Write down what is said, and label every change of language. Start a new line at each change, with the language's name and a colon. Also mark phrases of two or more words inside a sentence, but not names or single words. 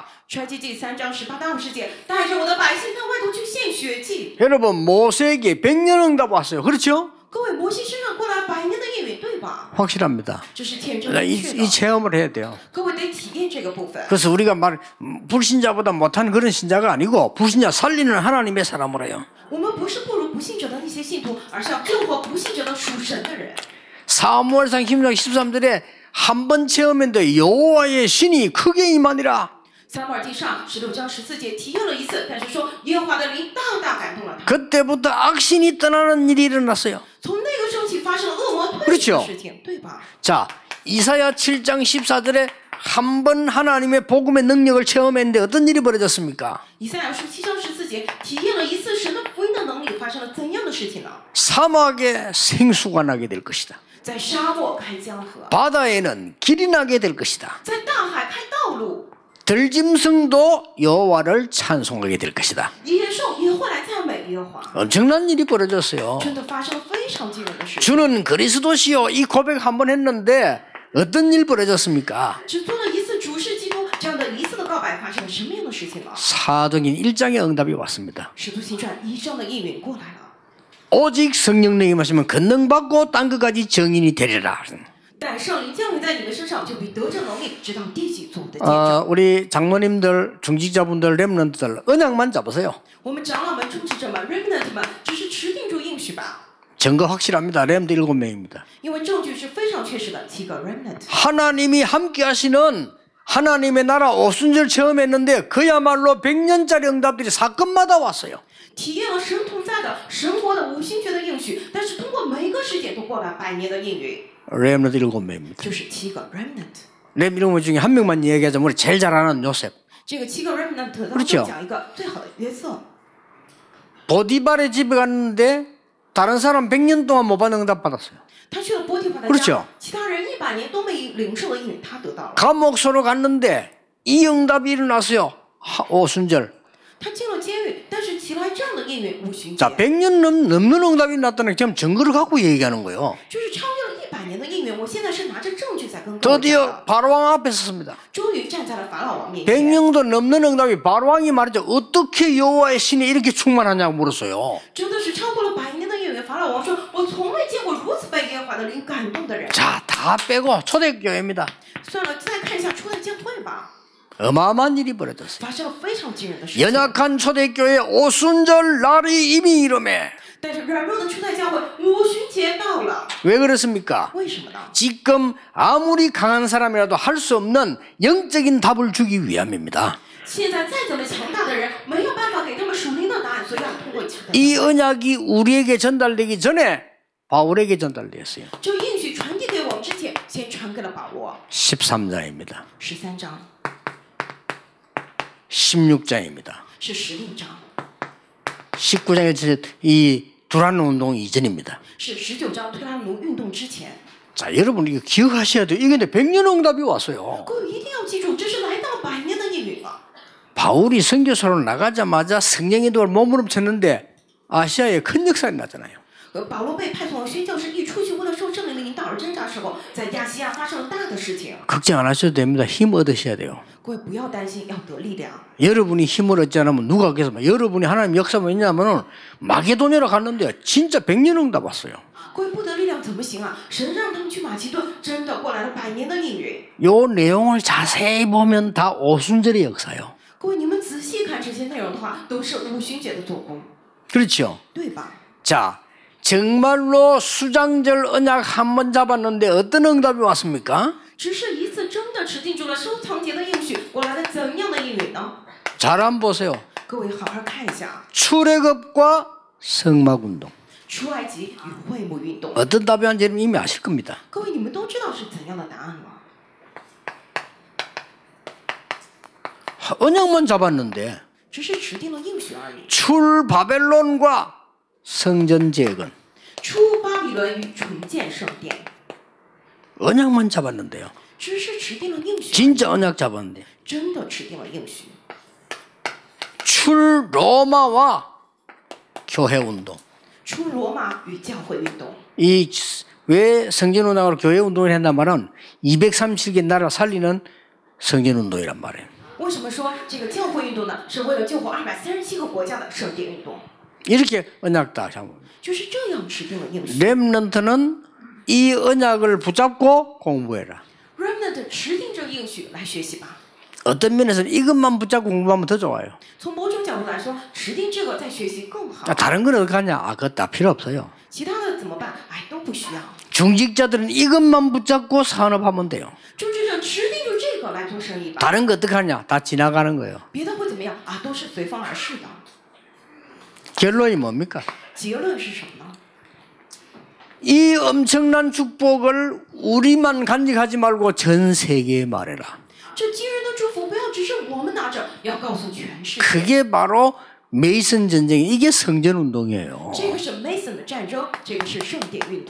Chinese: 出埃及记3章18到20节，带着我的百姓到外头去献血祭。
Korean: 여러분 모세에게 100년 응답 왔어요. 그렇죠?
Chinese: 各位，摩西身上过来100年的应允，对吧？
Korean: 확실합니다.
Chinese: 这是天真的确
Korean: 이
Chinese: 的。
Korean: 체험을 해야 돼요.
Chinese: 各位得体验这个部分。
Korean: 그래서 우리가 불신자보다 못한 그런 신자가 아니고 불신자 살리는 하나님의 사람으로 해요.
Chinese: 我们不是不如不信者的那些信徒，而是要救活不信者的属神的人。
Korean: 사무엘상 10장 13절에 한 번 체험했는데 여호와의 신이 크게 임하니라.
Chinese: 撒母耳记上16章14节体验了一次，但是说耶和华的灵大大感动了他。
Korean: 그때부터 악신이 떠나는 일이 일어났어요.
Chinese: 从那个时候起发生了恶魔退去
Korean: 그렇죠
Chinese: 的事情，对吧？
Korean: 자, 이사야 7장 14절에 한 번 하나님의 복음의 능력을 체험했는데 어떤 일이 벌어졌습니까?
Chinese: 以赛亚书7章14节体验了一次神的福音的能力，发生了怎样的事情呢？
Korean: 사막에 생수가 나게 될 것이다.
Chinese: 在沙漠开江河，
Korean: 바다에는 길이 나게 될 것이다.
Chinese: 在大海开道路，
Korean: 들짐승도 여호와를 찬송하게 될 것이다.
Chinese: 野兽也会来赞美耶和华。
Korean: 엄청난 일이 벌어졌어요.
Chinese: 真的发生了非常惊人的事情。
Korean: 주는 그리스도시요. 이 고백 한번 했는데 어떤 일 벌어졌습니까?
Chinese: 只做了一次主是基督这样的一次的告白，发生了什么样的事情呢？
Korean: 사도행전 1장의 응답이 왔습니다.
Chinese: 使徒行传1章的应允过来了。
Korean: 오직 성령님이 마시면 권능받고 땅 끝까지 증인이 되리라.
Chinese: 但圣灵降临在你们身上，就必得这能力，直到地极做我的见证。
Korean: 우리 장로님들, 중직자분들, 렘넌트들 언약만 잡으세요.
Chinese: 我们长老们、众职者们、remnant 们，只是持定住应许吧。
Korean: 증거 확실합니다. 렘도 7명입니다.
Chinese: 因为证据是非常确实的，7个 remnant。
Korean: 하나님이 함께 하시는 하나님의 나라 오순절 체험했는데 그야말로 100년짜리 응답들이 사건마다 왔어요.
Chinese: 体验了神同在的神国的五星诀的应许，但是通过每一个事件都过了100年的应允，
Korean: 렘넌트 7명입니다.
Chinese: 就是7个 remnant。
Korean: 렘 7명 중에 한 명만 얘기하자면 우리 제일 잘 아는 요셉.
Chinese: 这个7个 remnant 当
Korean: 그렇죠
Chinese: 中讲一个最好的约瑟。
Korean: 보디발의 집에 갔는데 다른 사람 100년 동안 못 받는 응답 받았어요.
Chinese: 他去了波提法的
Korean: 그렇죠
Chinese: 家，其他人100年都没领受的应允，他得到了。
Korean: 감옥소로 갔는데 이 응답이 일어났어요. 오순절.
Chinese: 他进了监狱，但是起来这样的应允五旬节，
Korean: 자, 100년 넘는 응답이 났다는 지금 증거를 갖고 얘기하는 거예요.
Chinese: 就是超越了100年的应允。我现在是拿着证据在跟各位讲
Korean: 드디어
Chinese: 的。
Korean: 바로왕 앞에 섰습니다.
Chinese: 终于站在了法老王面前。
Korean: 100년도 넘는 응답이 바로왕이 말이죠. 어떻게 여호와의 신이 이렇게 충만하냐고 물었어요.
Chinese: 真的是超过了100年的应允。法老王说：“我从未见过如此被耶和华的灵感动的人。”
Korean: 자, 다 빼고 초대교회입니다.
Chinese: 算了，再看一下初代教会吧，
Korean: 어마어마한 일이 벌어졌어요.
Chinese: 发生了非常惊人的事情。
Korean: 연약한 초대교회 오순절 날이 이미 이름에
Chinese: 但是软弱的初代教会五旬节到了，
Korean: 왜 그렇습니까?
Chinese: 为什么呢？
Korean: 지금 아무리 강한 사람이라도 할 수 없는 영적인 답을 주기 위함입니다.
Chinese: 现在再怎么强大的人，没有办法给他们属灵的答案，所以要通过初代教会。
Korean: 이 언약이 우리에게 전달되기 전에 바울에게 전달되었어요.
Chinese: 就应许传递给我们之前，先传给了保罗。
Korean: 13장입니다.
Chinese: 13章
Korean: 16장입니다.
Chinese: 是16章，
Korean: 19장에 이 두란 운동 이전입니다.
Chinese: 是19章推拉奴运动之前。
Korean: 자, 여러분 이거 기억하셔야 돼요. 이게 근데 100년 응답이 왔어요.
Chinese: 各位一定要记住，这是来到了100年的应允了。
Korean: 바울이 선교사로 나가자마자 성령의 도를 몸부림쳤는데 아시아에 큰 역사가 나잖아요.
Chinese: 保罗被派送宣教士一出去，为了受圣灵的引导而挣扎时候，在亚细亚发生了大的事情。
Korean: 걱정 안 하셔도 됩니다. 힘 얻으셔야 돼요.
Chinese: 各位不要担心，要得力量。
Korean: 여러분이 힘을 얻지 않으면 누가 하겠습니까? 여러분이 하나님 역사 뭐냐면은 마게도냐로 갔는데 진짜 100년 응답 왔어요.
Chinese: 各位不得力量怎么行啊？神让他们去马其顿，真的过来了100年的应允。
Korean: 요 내용을 자세히 보면 다 오순절의 역사요.
Chinese: 各位你们仔细看这些内容的话，都是五旬节的做工，
Korean: 그렇죠?
Chinese: 对吧？
Korean: 자, 정말로 수장절 언약 한 번 잡았는데 어떤 응답이 왔습니까?
Chinese: 只是一次真的持定住了收藏节的应许，过来了怎样的应允呢？
Korean: 잘 한번 보세요.
Chinese: 各位好好看一下，
Korean: 출애굽과 성막운동.
Chinese: 出埃及与会幕运动。
Korean: 어떤 답이 왔는지 여러분 이미 아실 겁니다.
Chinese: 各位你们都知道是怎样的答案吗？
Korean: 언약만 잡았는데
Chinese: 只是持定了应许而已。
Korean: 출 바벨론과 성전 재건.
Chinese: 出巴比伦与重建圣殿，
Korean: 언약만 잡았는데요.
Chinese: 只是持定了应许，
Korean: 진짜 언약 잡았는데
Chinese: 真的持定了应许。
Korean: 출 로마와 교회 운동.
Chinese: 出罗马与教会运动，
Korean: 이 왜 성전 운동으로 교회 운동을 했단 말은 237개 나라 살리는 성전 운동이란 말이에요.
Chinese: 为什么说这个教会运动呢？是为了救活237个国家的圣殿运动，
Korean: 이렇게 언약 다 잡은 거예요.
Chinese: 就是这样持定了应许。
Korean: 렘넌트는 이 언약을 붙잡고 공부해라.
Chinese: remnant 持定这应许来学习吧。
Korean: 어떤 면에서는 이것만 붙잡고 공부하면 더 좋아요.
Chinese: 从某种角度来说，持定这个再学习更好。
Korean: 다른 건 어떻게 하냐? 아, 그거 다 필요 없어요.
Chinese: 其他的怎么办？哎，都不需要。
Korean: 중직자들은 이것만 붙잡고 산업하면 돼요.
Chinese: 就这样持定住这个来做生意吧。
Korean: 다른 거 어떻게 하냐? 다 지나가는 거예요.
Chinese: 别的会怎么样啊？都是随风而逝的。
Korean: 결론이 뭡니까?
Chinese: 结论是什么呢？
Korean: 이 엄청난 축복을 우리만 간직하지 말고 전 세계에 말해라.
Chinese: 这惊人的祝福不要只是我们拿着，要告诉全世界。
Korean: 그게 바로 메이슨 전쟁, 이게 성전 운동이에요.
Chinese: 这个是 Mason 的战争，这个是圣殿运动。